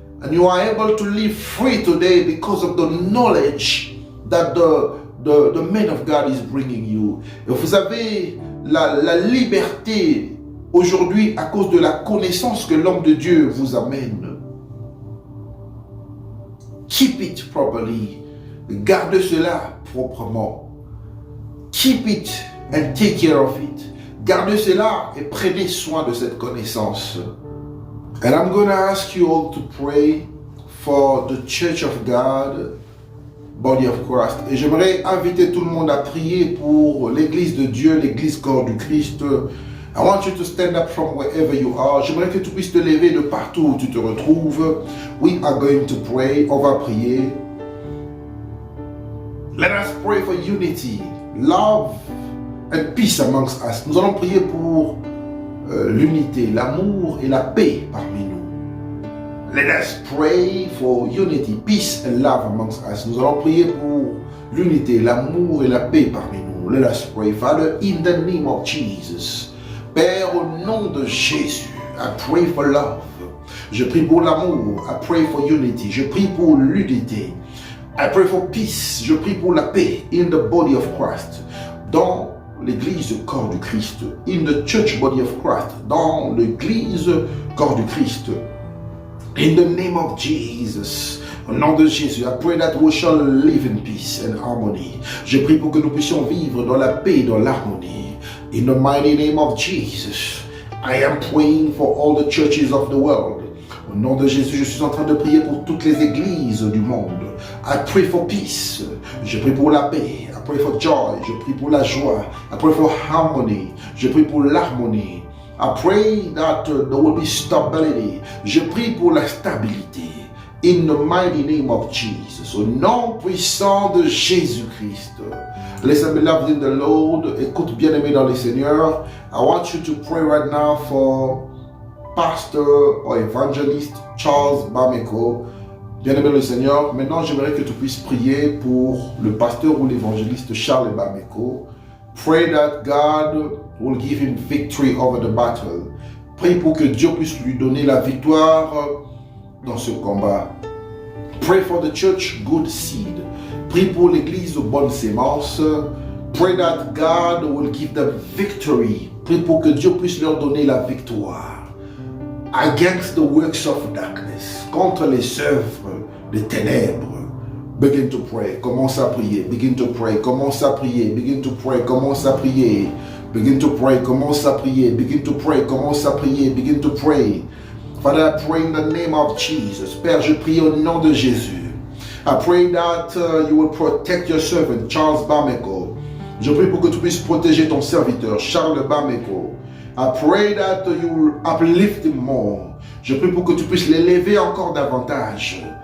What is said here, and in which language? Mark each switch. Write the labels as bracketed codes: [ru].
[en] And you are able to live free today because of the knowledge that the man of God is bringing you. [fr] Et vous avez la liberté aujourd'hui à cause de la connaissance que l'homme de Dieu vous amène. [en] Keep it properly. [fr] Gardez cela proprement. [en] Keep it and take care of it. [fr] Gardez cela et prenez soin de cette connaissance. [en] And I'm going to ask you all to pray for the Church of God, Body of Christ. [fr] Et j'aimerais inviter tout le monde à prier pour l'église de Dieu, l'église corps du Christ. [en] I want you to stand up from wherever you are. [fr] J'aimerais que tu puisses te lever de partout où tu te retrouves. [en] We are going to pray. [fr] On va prier. [en] Let us pray for unity, love and peace amongst us. [fr] Nous allons prier pour l'unité, l'amour et la paix parmi nous. [en] Let us pray for unity, peace and love amongst us. [fr] Nous allons prier pour l'unité, l'amour et la paix parmi nous. [en] Let us pray. Father, in the name of Jesus. [fr] Père, au nom de Jésus, [en] I pray for love. [fr] Je prie pour l'amour. [en] I pray for unity. [fr] Je prie pour l'unité. [en] I pray for peace. [fr] Je prie pour la paix [en] in the body of Christ. [fr] Dans l'église corps du Christ. [en] In the church body of Christ. [fr] Dans l'église corps du Christ. [en] In the name of Jesus. [fr] Au nom de Jésus, [en] I pray that we shall live in peace and harmony. [fr] Je prie pour que nous puissions vivre dans la paix et dans l'harmonie. [en] In the mighty name of Jesus, I am praying for all the churches of the world. [fr] Au nom de Jésus, je suis en train de prier pour toutes les églises du monde. [en] I pray for peace. [fr] Je prie pour la paix. [en] I pray for joy. [fr] Je prie pour la joie. [en] I pray for harmony. [fr] Je prie pour l'harmonie. [en] I pray that there will be stability. [fr] Je prie pour la stabilité. [en] In the mighty name of Jesus. [fr] Au nom puissant de Jésus-Christ. [en] Listen, beloved in the Lord. [fr] Écoute, bien-aimé dans le Seigneur. [en] I want you to pray right now for Pastor or Evangelist Charles Bameko. [fr] Bien-aimé dans le Seigneur. Maintenant, j'aimerais que tu puisses prier pour le pasteur ou l'évangéliste Charles Bameko. [en] Pray that God will give him victory over the battle. [fr] Prie pour que Dieu puisse lui donner la victoire dans ce combat. [en] Pray for the church, good seed. [fr] Prie pour l'église, bonne sémence. [en] Pray that God will give them victory. [fr] Prie pour que Dieu puisse leur donner la victoire. [en] Against the works of darkness. [fr] Contre les œuvres des ténèbres. [en] Begin to pray. [fr] Commence à prier. [en] Begin to pray. [fr] Commence à prier. [en] Begin to pray. [fr] Commence à prier. [en] Begin to pray. [fr] Commence à prier. [en] Begin to pray. [fr] Commence à prier. [en] Begin to pray. Father, I pray in the name of Jesus. [fr] Père, je prie au nom de Jésus. [en] I pray that you will protect your servant, Charles Bameko. [fr] Je prie pour que tu puisses protéger ton serviteur, Charles Bameko. [en] I pray that you will uplift him more. [fr] Je prie pour que tu puisses l'élever encore davantage.